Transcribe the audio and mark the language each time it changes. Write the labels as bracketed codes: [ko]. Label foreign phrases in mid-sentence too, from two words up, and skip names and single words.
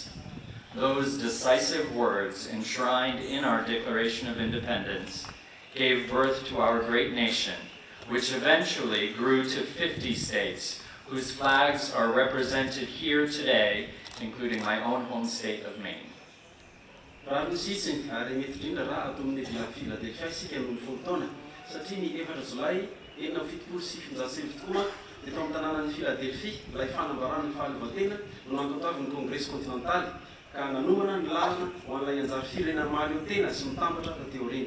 [en] Those decisive words enshrined in our Declaration of Independence gave birth to our great nation, which eventually grew to 50 states, whose flags are represented here today, including my own home state of Maine. [mg] Raha misitsiny ary mety indrindra raha ato amin'ny Philadelphia isika amin'ny folo taona satria ny 4 Jolay 1777 tokoa dia tao amin'ny tanànan'ny Philadelphia ilay fanambarana ny fahaleovantena no nankatoavin'ny Congrès continentaly ka nanomana ny lalana ho an'ilay anjara firenena mahaleotena sy mitambatra tateo aoriana.